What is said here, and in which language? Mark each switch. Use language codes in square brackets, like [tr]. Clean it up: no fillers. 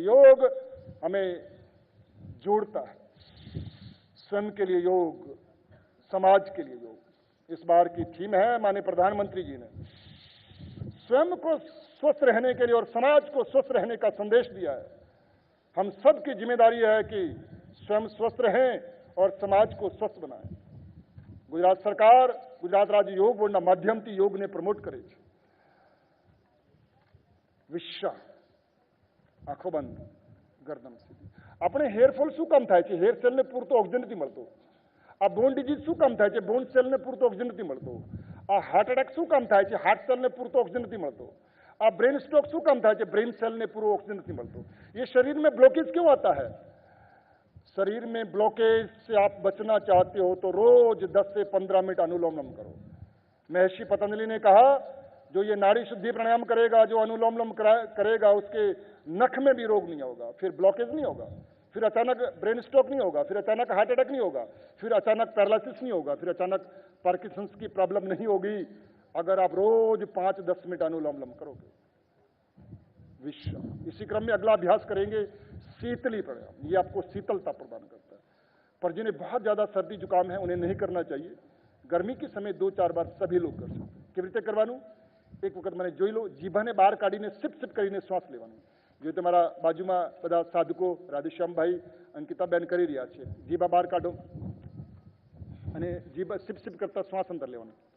[hi] योग हमें जोड़ता है. स्वयं के लिए योग, समाज के लिए योग. इस बार की थीम है, माननीय प्रधानमंत्री जी ने स्वयं को स्वस्थ रहने के लिए और समाज को स्वस्थ रहने का संदेश दिया है। हम सब की जिम्मेदारी है कि स्वयं स्वस्थ रहें और समाज को स्वस्थ बनाएं। [gu] गुजरात सरकार, गुजरात राज्य योग बोर्डના માધ્યમથી યોગને પ્રમોટ કરે છે। વિશ્વ આંખો બંધ, ગરદન સીધી। આપણે હેરફોલ શું કામ થાય છે? હેર સેલને પૂરતો ઓક્સિજન નથી મળતો। આ બોન ડિઝીઝ શું કામ થાય છે? બોન સેલને પૂરતો ઓક્સિજન નથી મળતો। આ હાર્ટ એટેક શું કામ થાય છે? હાર્ટ સેલને પૂરતો ઓક્સિજન નથી મળતો। આ ब्रेन स्ट्रोक શું કામ થાય છે? ब्रेन सेल ने पूरा ऑक्सीजन नहीं मिलता। [hi] ये शरीर में ब्लॉकेज क्यों आता है? शरीर में ब्लॉकेज से आप बचना चाहते हो तो रोज 10 से 15 मिनट अनुलोम विलोम करो। महर्षि पतंजलि ने कहा जो ये नाड़ी शुद्धि प्राणायाम करेगा, जो अनुलोम विलोम करेगा, उसके नख में भी रोग नहीं होगा, फिर ब्लॉकेज नहीं होगा, फिर अचानक ब्रेन स्ट्रोक नहीं होगा, फिर अचानक हार्ट अटैक नहीं होगा, फिर अचानक पैरालिसिस नहीं होगा, फिर अचानक पार्किंसंस की प्रॉब्लम नहीं होगी अगर आप रोज 5-10 मिनट अनुलोम विलोम करोगे। विश्व इसी क्रम में अगला अभ्यास करेंगे शीतली प्राणायाम। ये आपको शीतलता प्रदान करता है। पर जिन्हें बहुत ज्यादा सर्दी जुकाम है उन्हें नहीं करना चाहिए। गर्मी के समय 2-4 बार सभी लोग कर सकते। [gu] કેવી રીતે કરવાનું? એક વખત મને જોઈ લો, જીભાને બહાર કાઢીને સિપ સિપ કરીને શ્વાસ લેવાનો। જો તમારા બાજુમાં બધા સાધકો રાધેશ્યામભાઈ, અંકિતાબેન કરી રહ્યા છે। જીભા બહાર કાઢો અને જીભા સિપ સિપ કરતા શ્વાસ અંદર લેવાનો।